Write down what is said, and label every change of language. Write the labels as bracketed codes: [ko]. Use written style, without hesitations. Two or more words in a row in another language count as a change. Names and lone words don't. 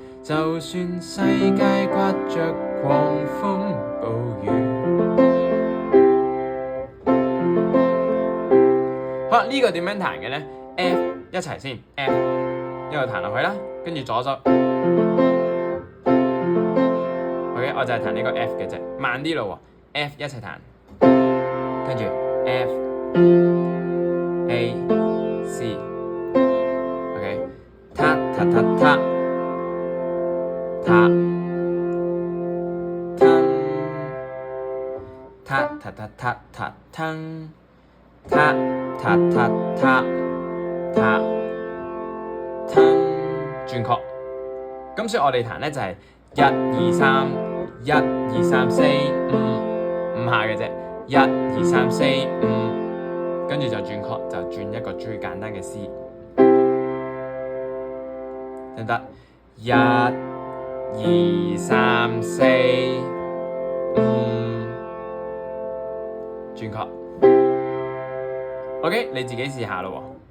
[yue] 就算世界刮着狂風暴雨，好啦，呢個點樣彈嘅咧 ？F 一齊先 ，F 一路彈落去啦，跟住左手。OK， 我就係彈呢個 F 嘅啫，慢啲咯喎 ，F 一齊彈，跟住 F A C，OK， ta ta ta ta ta ta ta ta ta ta ta ta ta ta ta ta ta 轉曲，咁所以我哋彈咧就係 1、2、3、1、2、3、4、5下嘅啫，1、2、3、4、5，跟住就轉曲，就轉一個最簡單嘅 C， 得唔得？1、2、3、4、5，轉曲。OK， 你自己試下咯喎。